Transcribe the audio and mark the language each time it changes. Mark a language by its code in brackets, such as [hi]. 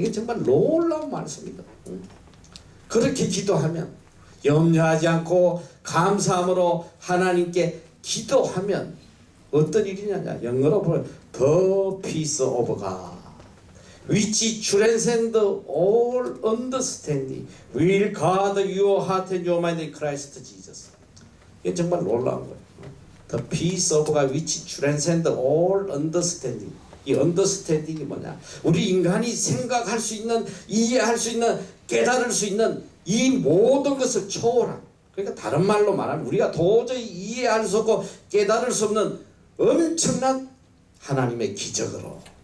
[ko] 이게 정말 놀라운 말씀입니다. 그렇게 기도하면, 염려하지 않고 감사함으로 하나님께 기도하면 어떤 일이냐? 영어로 보면 [en] The peace of God, which transcends all understanding, will guard your heart and your mind in Christ Jesus. [ko] 이게 정말 놀라운 거예요. [en] The peace of God, which transcends all understanding. [ko] 이 understanding이 뭐냐? 우리 인간이 생각할 수 있는, 이해할 수 있는, 깨달을 수 있는 이 모든 것을 초월한. 그러니까 다른 말로 말하면 우리가 도저히 이해할 수 없고 깨달을 수 없는 엄청난 하나님의 기적으로.